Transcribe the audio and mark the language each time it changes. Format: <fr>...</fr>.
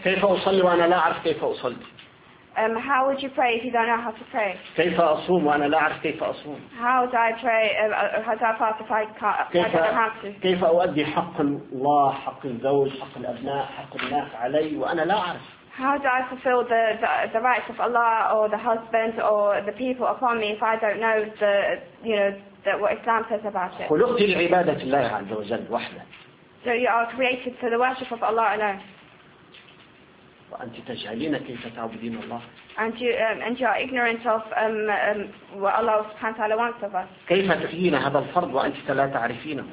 <ar>كيف أصلي وأنا لا أعرف كيف أصلي؟</ar> <en>How would you pray if you don't know how to pray?</en> <ar>كيف أصوم وأنا لا أعرف كيف أصوم؟</ar> <en>How do I pray? How do I fast if I can't?</en> <ar>كيف كيف أؤدي حق الله حق الزوج حق الأبناء حق الناس علي وأنا لا أعرف؟</ar> <en>How do I fulfill the rights of Allah or the husband or the people upon me if I don't know the you know that what Islam says about it?</en> <ar>خلقت لعبادة الله عز وجل وحده.</ar> <en>So you are created for the worship of Allah alone.</en> <ar>وأنت تجهلين كيف تعبدين الله.</ar> <en>And you are ignorant of what Allah</en> <ar>سبحانه وتعالى</ar> <en>wants of us.</en> <ar>كيف تحيين هذا الفرض وأنت لا تعرفينه.</ar>